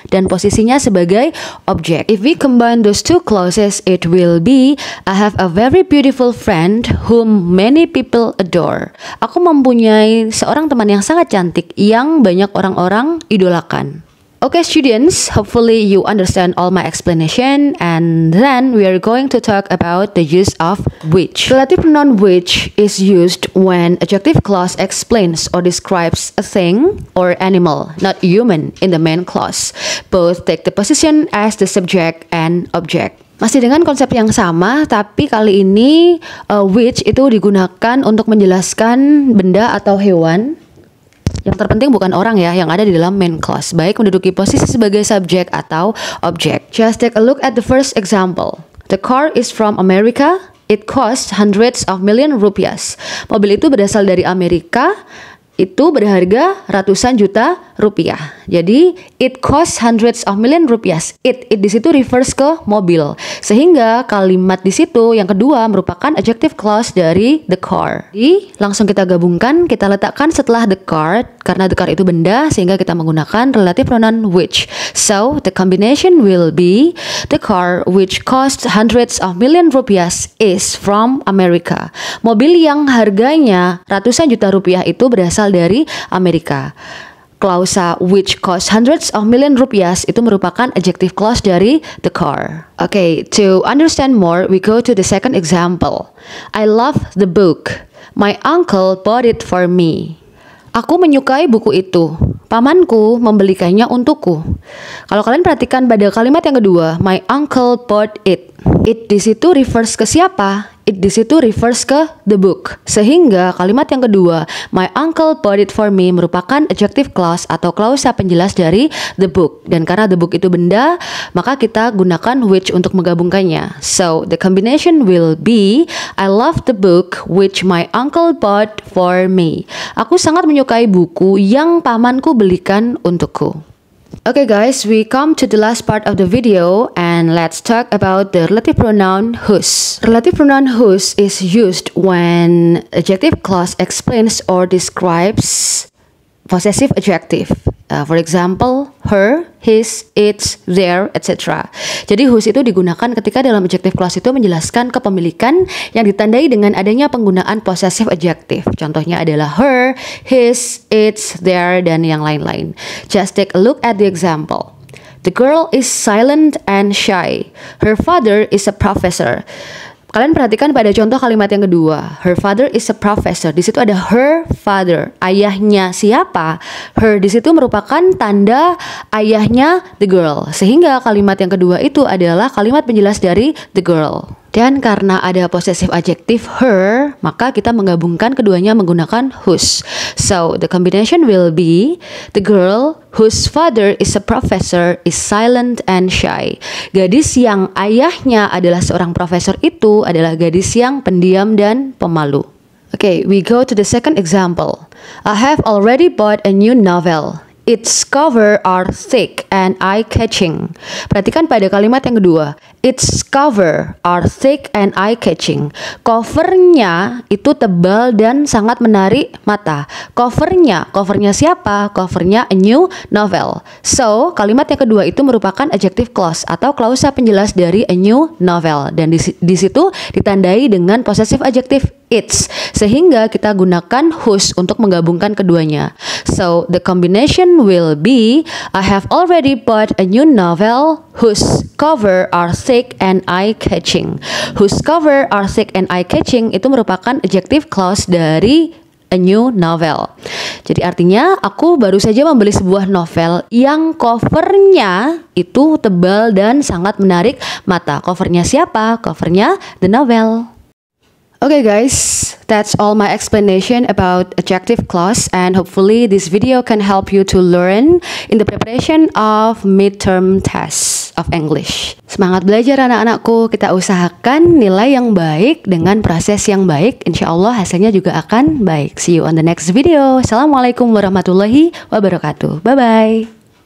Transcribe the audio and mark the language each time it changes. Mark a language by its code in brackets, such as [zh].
[id] Dan posisinya sebagai objek. [en] If we combine those two clauses, it will be I have a very beautiful friend whom many people adore. [id] Aku mempunyai seorang teman yang sangat cantik yang banyak orang-orang idolakan. [en] Okay students, hopefully you understand all my explanation, and then we are going to talk about the use of which. Relative pronoun which is used when adjective clause explains or describes a thing or animal, not human, in the main clause. Both take the position as the subject and object. [id] Masih dengan konsep yang sama, tapi kali ini which itu digunakan untuk menjelaskan benda atau hewan. Yang terpenting bukan orang ya, yang ada di dalam main clause, baik menduduki posisi sebagai subjek atau objek. [en] Just take a look at the first example. The car is from America. It costs hundreds of million rupiahs. [id] Mobil itu berasal dari Amerika. Itu berharga ratusan juta rupiah. [en] Jadi it costs hundreds of million rupiahs. [id] It di situ refers ke mobil. Sehingga kalimat di situ yang kedua merupakan adjective clause dari the car. Jadi langsung kita gabungkan, kita letakkan setelah the car karena the car itu benda sehingga kita menggunakan relative pronoun which. [en] So the combination will be the car which costs hundreds of million rupiahs is from America. [id] Mobil yang harganya ratusan juta rupiah itu berasal dari Amerika. Klausa [en] which cost hundreds of million rupiahs [id] itu merupakan adjective clause dari the car. [en] Okay, to understand more, we go to the second example. I love the book. My uncle bought it for me. [id] Aku menyukai buku itu. Pamanku membelikannya untukku. Kalau kalian perhatikan pada kalimat yang kedua, [en] my uncle bought it. [id] It di situ refers ke siapa? It di situ refers ke the book. Sehingga kalimat yang kedua, [en] my uncle bought it for me [id] merupakan adjective clause atau klausa penjelas dari the book. Dan karena the book itu benda, maka kita gunakan which untuk menggabungkannya. [en] So, the combination will be I love the book which my uncle bought for me. [id] Aku sangat menyukai buku yang pamanku belikan untukku. [en] Okay guys, we come to the last part of the video and let's talk about the relative pronoun whose. Relative pronoun whose is used when adjective clause explains or describes possessive adjective. For example, her, his, its, their, etc. [id] Jadi whose itu digunakan ketika dalam adjective clause itu menjelaskan kepemilikan yang ditandai dengan adanya penggunaan possessive adjective. Contohnya adalah her, his, its, their, dan yang lain-lain. [en] Just take a look at the example. The girl is silent and shy. Her father is a professor. [id] Kalian perhatikan pada contoh kalimat yang kedua. [en] Her father is a professor. [id] Di situ ada her father. Ayahnya siapa? Her di situ merupakan tanda ayahnya the girl. Sehingga kalimat yang kedua itu adalah kalimat penjelas dari the girl. Dan karena ada possessive adjective her, maka kita menggabungkan keduanya menggunakan whose. [en] So, the combination will be the girl whose father is a professor is silent and shy. [id] Gadis yang ayahnya adalah seorang profesor itu adalah gadis yang pendiam dan pemalu. [en] Okay, we go to the second example. I have already bought a new novel. Its cover are thick and eye-catching. [id] Perhatikan pada kalimat yang kedua. [en] Its cover are thick and eye-catching. [id] Covernya itu tebal dan sangat menarik mata. Covernya siapa? Covernya a new novel. So, kalimat yang kedua itu merupakan adjective clause atau klausa penjelas dari a new novel. Dan di situ ditandai dengan possessive adjective its. Sehingga kita gunakan whose untuk menggabungkan keduanya. [en] So, the combination will be I have already bought a new novel whose cover are thick and eye-catching. Whose cover are thick and eye-catching itu merupakan adjective clause dari a new novel. [id] Jadi artinya aku baru saja membeli sebuah novel yang covernya itu tebal dan sangat menarik mata. Covernya siapa? Covernya The Novel. [en] Okay guys, that's all my explanation about adjective clause, and hopefully this video can help you to learn in the preparation of midterm tests of English. [id] Semangat belajar anak-anakku, kita usahakan nilai yang baik dengan proses yang baik, insya Allah hasilnya juga akan baik. [en] See you on the next video. [id] Assalamualaikum warahmatullahi wabarakatuh. [en] Bye-bye.